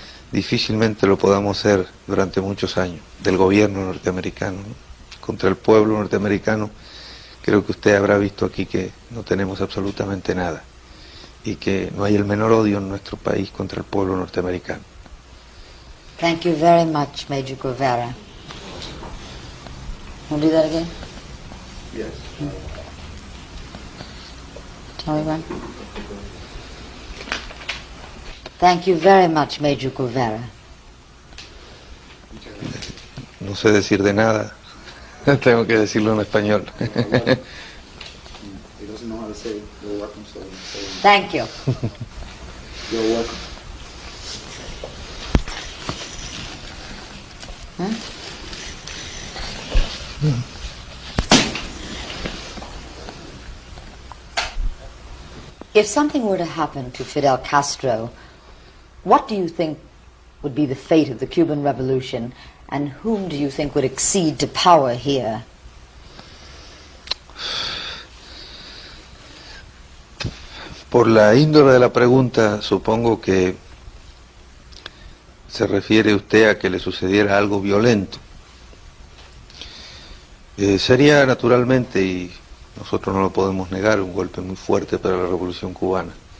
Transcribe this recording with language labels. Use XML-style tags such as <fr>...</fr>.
<es>Difícilmente lo podamos hacer durante muchos años, del gobierno norteamericano, ¿no? Contra el pueblo norteamericano, creo que usted habrá visto aquí que no tenemos absolutamente nada, y que no hay el menor odio en nuestro país contra el pueblo norteamericano.</es> <en>Thank you very much, Major Guevara. Want to do that again? Yes. Tell me when. Thank you very much, Major Guevara.</en> <es>No sé decir de nada, tengo que decirlo en español.</es> <en>He doesn't know how to say you're welcome, so say Thank you. you're welcome. If something were to happen to Fidel Castro, what do you think would be the fate of the Cuban Revolution, and whom do you think would accede to power here?</en> <es>Por la índole de la pregunta, supongo que se refiere usted a que le sucediera algo violento. Sería naturalmente, y nosotros no lo podemos negar, un golpe muy fuerte para la Revolución Cubana.</es>